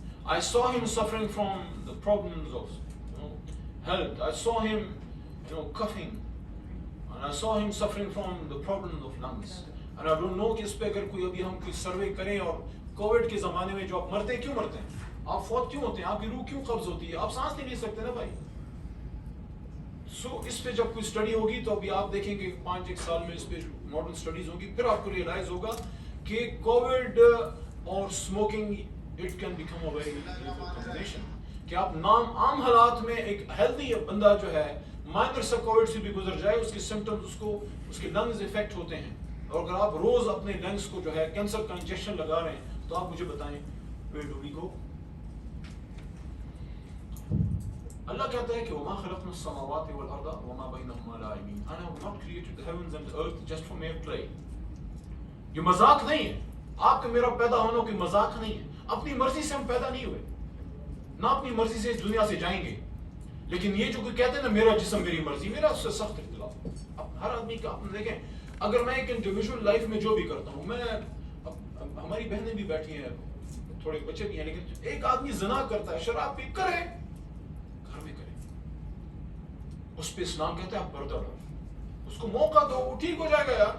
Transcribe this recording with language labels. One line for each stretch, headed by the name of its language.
English: I saw him suffering from the problems of health. I saw him coughing, and I saw him suffering from the problems of lungs. And I don't know
Urdu: کہ اس پہ اگر کوئی ابھی ہم کوئی survey کریں, اور Covid کے زمانے میں جو آپ مرتے کیوں مرتے ہیں, آپ فوت کیوں ہوتے ہیں, آپ کی روح کیوں قبض ہوتی ہے, آپ سانس نہیں لے سکتے نا بھائی. سو اس پہ جب کوئی اسٹڈی ہوگی تو ابھی آپ دیکھیں گے 5-1 سال میں اس پہ ماڈرن اسٹڈیز ہوگی, پھر آپ کو ریئلائز ہوگا کہ کووڈ اور smoking
English: It can become a very combination.
Urdu: کہ آپ عام حالات میں ایک ہیلتھی بندہ جو ہے مائنر سا کووڈ سے بھی گزر جائے, اس کے سمٹمز, اس کے لنگز افیکٹ ہوتے ہیں, اور اگر آپ روز اپنے لنگز کو جو ہے کینسر کا انجیکشن لگا رہے ہیں, تو آپ مجھے بتائیں
English: where do we go?
Urdu: اللہ کہتا ہے کہ
Arabic: وَمَا خَلَقْنَا السَّمَاوَاتِ وَالْأَرْضَ وَمَا بَيْنَهُمَا لَاعِبِينَ.
English: I have not created the heavens and the earth just for mere play.
Urdu: یہ مذاق نہیں ہے. آپ کا میرا پیدا ہونا کوئی مذاق نہیں ہے. اپنی مرضی سے ہم پیدا نہیں ہوئے, نہ اپنی مرضی سے اس دنیا سے جائیں گے. لیکن یہ جو کوئی کہتے ہیں نا میرا جسم میری مرضی, میرا اس سے سخت اختلاف. اب ہر آدمی کا آپ دیکھیں, اگر میں ایک انڈیویجول لائف میں جو بھی کرتا ہوں, میں ہماری بہنیں بھی بیٹھی ہیں, تھوڑے بچے بھی ہیں, لیکن ایک آدمی زنا کرتا ہے, شراب پی کرے, گھر میں کرے, اس پہ اسلام کہتا ہے آپ پردہ ڈالو, اس کو موقع دو, وہ ٹھیک ہو جائے گا.